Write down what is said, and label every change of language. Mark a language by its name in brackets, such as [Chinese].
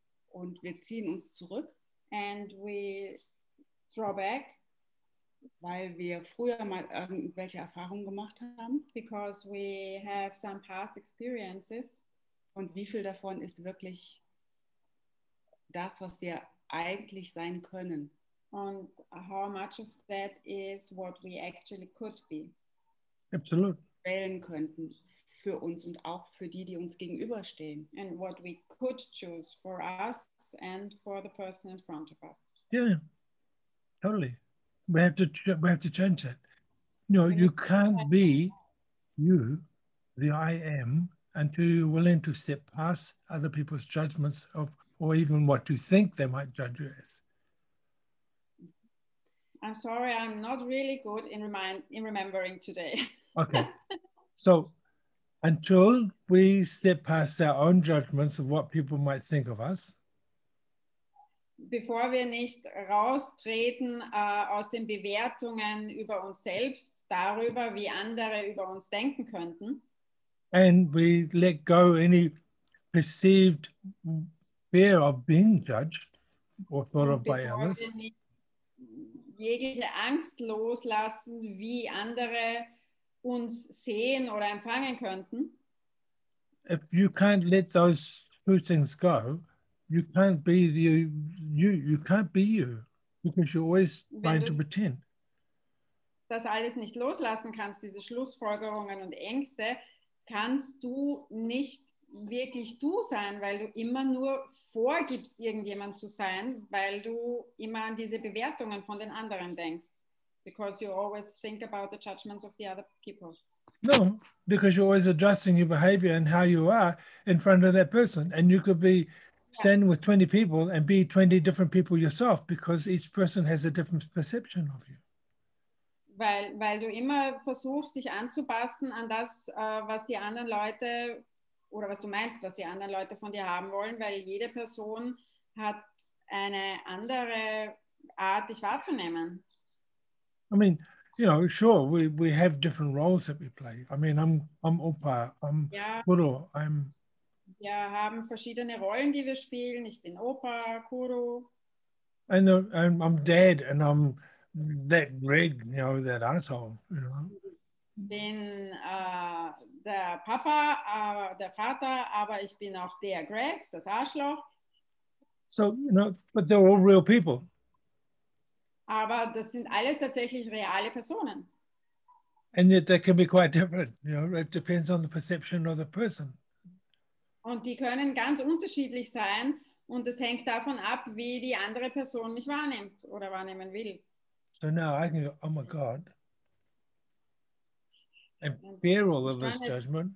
[German] Und wir ziehen uns zurück. [English] And we draw back. [German] Weil wir früher mal irgendwelche Erfahrungen gemacht haben. [English] Because we have some past experiences. [German] Und wie viel davon ist wirklich das, was wir eigentlich sein können? [English] And how much of that is what we actually could be? Absolutely. [German] Wählen könnten für uns und auch für die, die uns gegenüberstehen. [English] And what we could choose for us and for the person in front of us. Yeah, totally. We have to change that. You know, you can't be you, the I am, until you're willing to step past other people's judgments of, or even what you think they might judge you as. I'm sorry, I'm not really good in remembering today. Okay. So until we step past our own judgments of what people might think of us, [German] bevor wir nicht raustreten aus den Bewertungen über uns selbst, darüber, wie andere über uns denken könnten. [English] And we let go any perceived fear of being judged or thought of by others. [German] Wir nicht jegliche Angst loslassen, wie andere uns sehen oder empfangen könnten. [English] If you can't let those two things go, you can't be you can't be you because you're always trying to pretend. [German] Das alles nicht loslassen kannst, diese Schlussfolgerungen und Ängste, kannst du nicht wirklich du sein, weil du immer nur vorgibst, irgendjemand zu sein, weil du immer an diese Bewertungen von den anderen denkst. [English] Because you always think about the judgments of the other people. No, because you're always adjusting your behavior and how you are in front of that person. And you could be standing with 20 people and be 20 different people yourself because each person has a different perception of you. [German] Weil du immer versuchst, dich anzupassen an das, was die anderen Leute oder was du meinst, was die anderen Leute von dir haben wollen, weil jede Person hat eine andere Art, dich wahrzunehmen. [English] I mean, you know, sure, we have different roles that we play. I mean, I'm Opa, I'm Guru, [German] Wir haben verschiedene Rollen, die wir spielen. Ich bin Opa, Guru. [English] And I'm Dad, and I'm that Greg, you know, that asshole, you know. [German] bin der Papa, der Vater, aber ich bin auch der Greg, das Arschloch. [English] So, you know, but they're all real people. [German] Aber das sind alles tatsächlich reale Personen. [English] And yet they can be quite different. You know, it depends on the perception of the person. [German] Und die können ganz unterschiedlich sein und es hängt davon ab, wie die andere Person mich wahrnimmt oder wahrnehmen will. [English] So now I can go, oh my God, and fear all of this judgment.